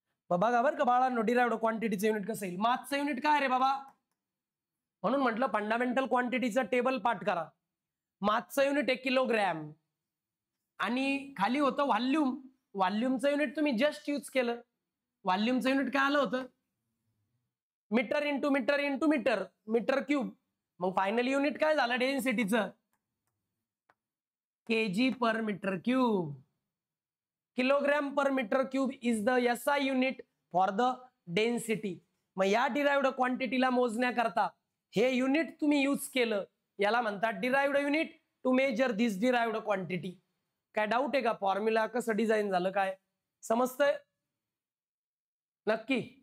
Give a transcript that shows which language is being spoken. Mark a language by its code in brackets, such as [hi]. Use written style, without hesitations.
[mr] मग बघा बरं का बाळांनो, डिराइव्ड क्वांटिटीचं युनिट कसं येईल? मासचं युनिट काय रे बाबा? म्हणून म्हटलं फंडामेंटल क्वांटिटीचं टेबल पाठ करा. मासचं युनिट आहे किलोग्रॅम, आणि खाली होतं व्हॉल्यूम. व्हॉल्यूमचं युनिट तुम्ही जस्ट यूज केलं. व्हॉल्यूमचं युनिट काय आलं होतं? Metre into metre into metre, metre cube. मग फायनल युनिट काय झालं डेन्सिटीचं? KG per metre cube. [en] Kilogram per metre cube is the SI unit for the density. [mr] मग या डिराइव्ड क्वांटिटीला मोजण्याकरता हे युनिट तुम्ही यूज केलं, याला म्हणतात derived unit [en] To measure this derived quantity. [mr] काय डाऊट आहे का? फॉर्म्युला कसं डिझाइन झालं काय समजतंय? नक्की.